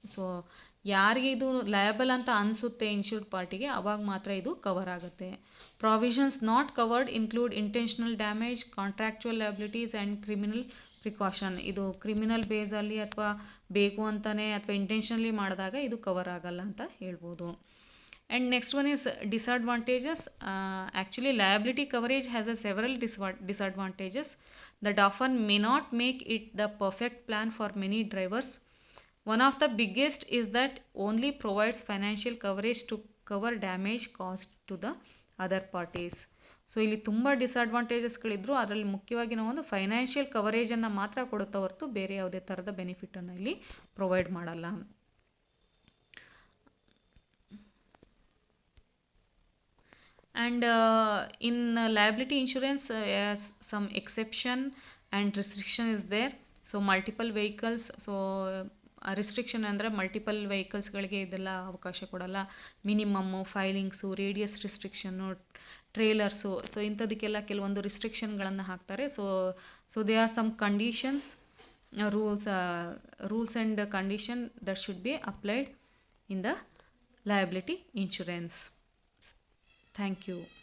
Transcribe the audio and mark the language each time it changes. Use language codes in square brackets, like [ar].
[kn] So ಯಾರಿಗೆ ಇದು liable ಅಂತ ಅನಿಸುತ್ತೆ ಇನ್ಶೂರ್ಡ್ ಪಾರ್ಟಿಗೆ, ಅವಾಗ ಮಾತ್ರ ಇದು ಕವರ್ ಆಗುತ್ತೆ. [en] Provisions not covered include intentional damage, contractual liabilities and criminal precaution. [kn] ಇದು ಕ್ರಿಮಿನಲ್ ಬೇಸಲ್ಲಿ ಅಥವಾ ಬೇಕು ಅಂತಲೇ ಅಥವಾ ಇಂಟೆನ್ಷನಲಿ ಮಾಡಿದಾಗ ಇದು ಕವರ್ ಆಗಲ್ಲ ಅಂತ ಹೇಳ್ಬೋದು. [en] And next one is disadvantages. Actually liability coverage has a several disadvantages that often may not make it the perfect plan for many drivers. One of the biggest is that only provides financial coverage to cover damage caused to the other parties. [kn] So ಇಲ್ಲಿ ತುಂಬ ಡಿಸಡ್ವಾಂಟೇಜಸ್ಗಳಿದ್ರು, ಅದರಲ್ಲಿ ಮುಖ್ಯವಾಗಿ ನಾವು ಒಂದು financial ಕವರೇಜನ್ನು ಮಾತ್ರ ಕೊಡುತ್ತಾ ಹೊರತು ಬೇರೆ ಯಾವುದೇ ಥರದ ಬೆನಿಫಿಟನ್ನು ಇಲ್ಲಿ ಪ್ರೊವೈಡ್ ಮಾಡಲ್ಲ. [en] And in liability insurance, some exception and restriction is there. So multiple vehicles, so restriction [kn] ಅಂದರೆ [en] multiple ವೆಹಿಕಲ್ಸ್ಗಳಿಗೆ [kn] ಇದೆಲ್ಲ ಅವಕಾಶ ಕೊಡಲ್ಲ. ಮಿನಿಮಮ್ಮು, ಫೈಲಿಂಗ್ಸು, ರೇಡಿಯಸ್ ರಿಸ್ಟ್ರಿಕ್ಷನ್ನು, ಟ್ರೇಲರ್ಸು, ಸೊ ಇಂಥದಕ್ಕೆಲ್ಲ ಕೆಲವೊಂದು ರಿಸ್ಟ್ರಿಕ್ಷನ್ಗಳನ್ನು ಹಾಕ್ತಾರೆ. [en] So they are some conditions, rules and condition that should be applied in the liability insurance. Thank you.